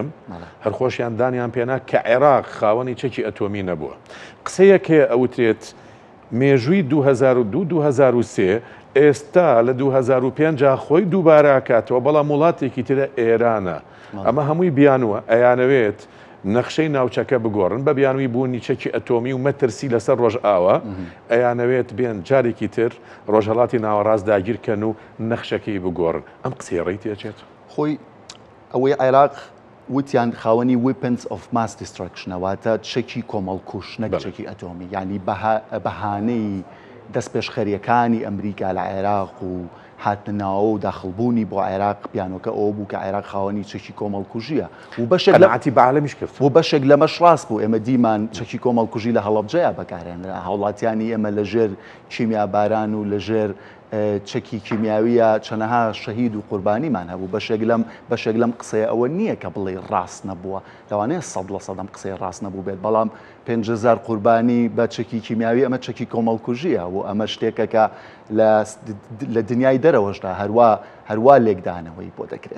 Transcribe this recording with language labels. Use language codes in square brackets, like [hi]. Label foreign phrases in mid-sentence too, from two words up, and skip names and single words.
[ckb] هەرخۆشیان دانیان پێنا کە عێراق خاوەنی چەکی ئەتۆمی نەبووە قسەیەکێ ئەوترێت مێژووی 2002-2003 ئێستا لە 2005 خۆی دووبارە کاتەوە بەڵام وڵاتێکی ترە ئێرانە ئەمە هەمووی بیانوە ئەیانەوێت نەخشەی ناوچەکە بگۆڕن بە بیانووی بوونی چەکی ئەتۆمی و مەترسی لەسەر ڕۆژئاوە ئەیانەوێت بێن جارێکی تر ڕۆژهەڵاتی ناوەڕاست داگیرکەن و نەخشەکەی بگۆڕن ئەم قسەی ڕێی تێچێت خۆی ئەوەی عێراق وتیان خاوەنی [en] weapons of mass destruction [ckb] واتە چەکی کۆمەڵکوش نەک چەکی ئەتۆمی یعنی بەهانەی دەست پێشخەریەکانی ئەمریکا لە عێراق و هاتنە ناوە و داخڵبوونی بۆ عێراق پیانۆکە ئەو بوو کە عێراق خاوەنی چەکی کۆمەڵکوژیە و قەناعەتی بە عالەمیش کرد و بەشێک لەمەش ڕاست بوو ئێمە دیمان چەکی کۆمەڵکوژی لە هەڵەبجەیە بەکارهێنرا هاوڵاتیانی ئێمە لەژێر کیمیا باران و لەژێر چەکی کیمیاویە چەنەها شەهید و قوربانیمان هەبوو بەشێک لەم قسەیە ئەوە نییە کە بڵێ ڕاست نەبووە لەوانەیە 100% قسەی ڕاست نەبوو بێت بەڵام 5,000 قوربانی بە چەکی کیمیاوی ئەمە چەکی کۆمەڵکوژیە و ئەمە شتێکەکە لە دنیای دەرەوەشدا هەروە لێکدانەوەی بۆ دەکرێت